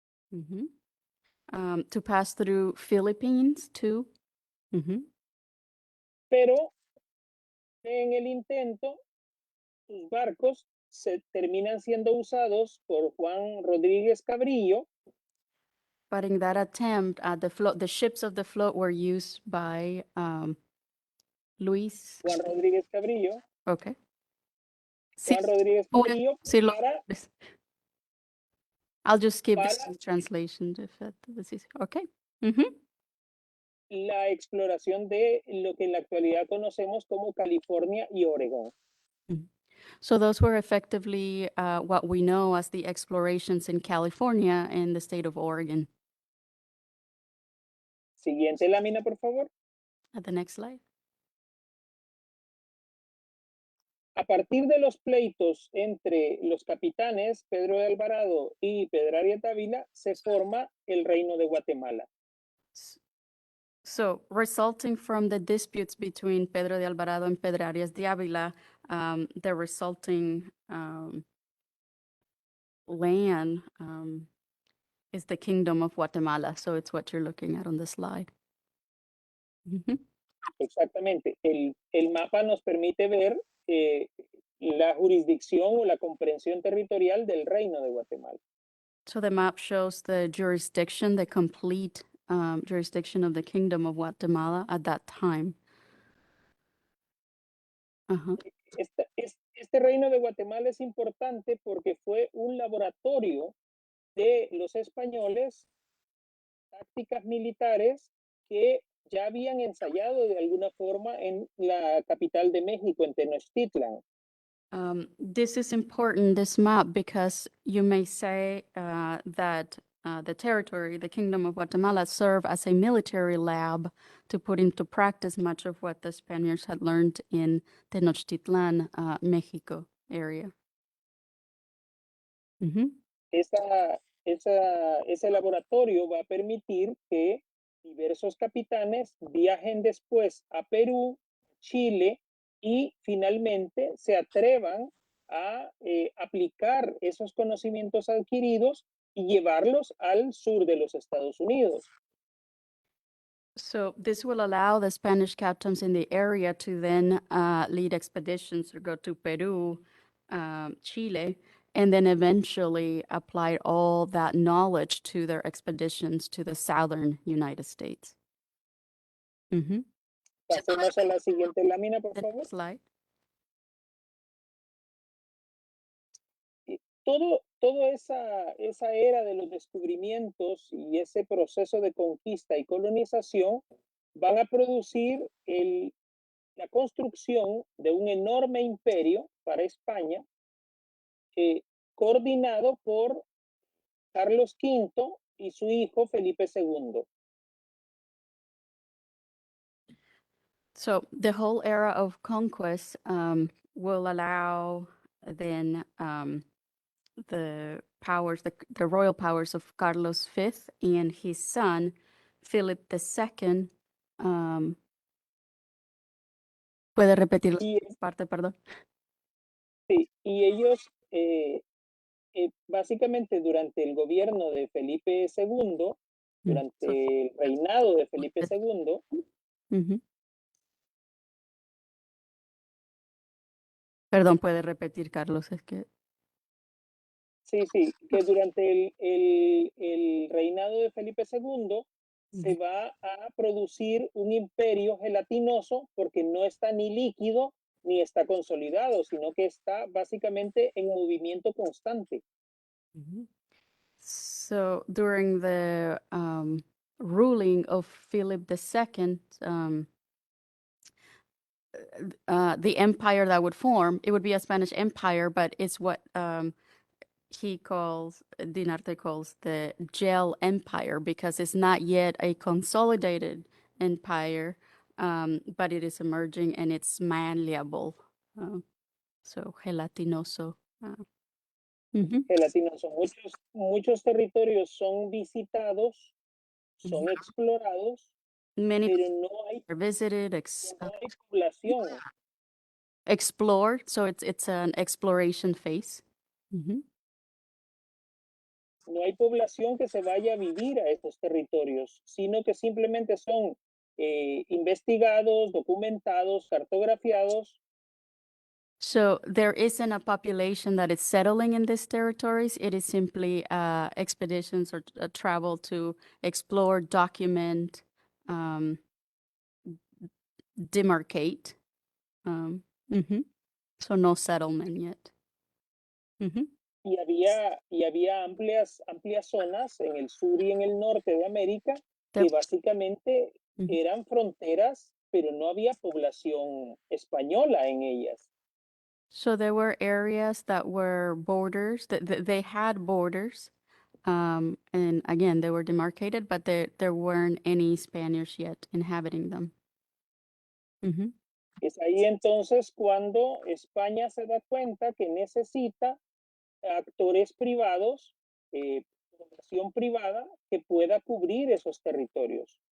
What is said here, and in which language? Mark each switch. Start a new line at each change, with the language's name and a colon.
English: mhm, to pass through Philippines too. Mhm.
Spanish: pero en el intento sus barcos se terminan siendo usados por Juan Rodríguez Cabrillo,
English: But in that attempt, the ships of the float were used by Luis.
Spanish: Juan Rodríguez Cabrillo,
English: Okay.
Spanish: Juan Rodríguez Cabrillo Sí, para,
English: I'll just skip
Spanish: para
English: the translation if that is easy. Okay. Mhm.
Spanish: la exploración de lo que en la actualidad conocemos como California y Oregón.
English: So those were effectively what we know as the explorations in California and the state of Oregon.
Spanish: Siguiente lámina, por favor.
English: At the next slide.
Spanish: A partir de los pleitos entre los capitanes Pedro de Alvarado y Pedrarias Dávila, se forma el Reino de Guatemala.
English: So, resulting from the disputes between Pedro de Alvarado and Pedrarias de Ávila, the resulting land is the Kingdom of Guatemala. So, it's what you're looking at on the slide. Mhm.
Spanish: Exactamente. El mapa nos permite ver la jurisdicción o la comprensión territorial del Reino de Guatemala.
English: So, the map shows the jurisdiction, the complete jurisdiction of the Kingdom of Guatemala at that time. Uh-huh.
Spanish: Este Reino de Guatemala es importante porque fue un laboratorio de los españoles, tácticas militares que ya habían ensayado de alguna forma en la capital de México, en Tenochtitlan.
English: This is important, this map, because you may say that the territory, the Kingdom of Guatemala, served as a military lab to put into practice much of what the Spaniards had learned in Tenochtitlan, Mexico area. Mhm.
Spanish: Ese laboratorio va a permitir que diversos capitanes viajen después a Perú, Chile y finalmente se atrevan a aplicar esos conocimientos adquiridos y llevarlos al sur de los Estados Unidos.
English: So this will allow the Spanish captains in the area to then lead expeditions or go to Peru, Chile, and then eventually apply all that knowledge to their expeditions to the southern United States. Mm-hmm.
Spanish: Pasemos a la siguiente lámina, por
English: The
Spanish: favor.
English: next slide.
Spanish: Toda esa era de los descubrimientos y ese proceso de conquista y colonización van a producir la construcción de un enorme imperio para España, coordinado por Carlos V y su hijo Felipe II.
English: So the whole era of conquest will allow then the powers, the royal powers of Carlos V and his son, Philip II.
Spanish: ¿Puede repetir la Y, parte, perdón? sí, y ellos, básicamente durante el gobierno de Felipe II, durante el reinado de Felipe II, Ujú. Perdón, puede repetir, Carlos, es que... sí, que durante el reinado de Felipe II se va a producir un imperio gelatinoso porque no está ni líquido ni está consolidado, sino que está básicamente en movimiento constante.
English: So during the ruling of Philip II, the empire that would form, it would be a Spanish empire, but it's what Dinarte calls the gel empire, because it's not yet a consolidated empire, but it is emerging and it's malleable. So gelatinoso.
Spanish: Gelatinoso. Muchos territorios son visitados, son explorados,
English: Many
Spanish: pero no
English: are visited,
Spanish: hay población.
English: explored, so it's an exploration phase.
Spanish: No hay población que se vaya a vivir a estos territorios, sino que simplemente son investigados, documentados, cartografiados.
English: So there isn't a population that is settling in these territories. It is simply expeditions or travel to explore, document, demarcate. So no settlement yet.
Spanish: Y había amplias zonas en el sur y en el norte de América que básicamente eran fronteras, pero no había población española en ellas.
English: So there were areas that were borders, that they had borders, and again, they were demarcated, but there weren't any Spaniards yet inhabiting them.
Spanish: Es ahí entonces cuando España se da cuenta que necesita actores privados, población privada que pueda cubrir esos territorios.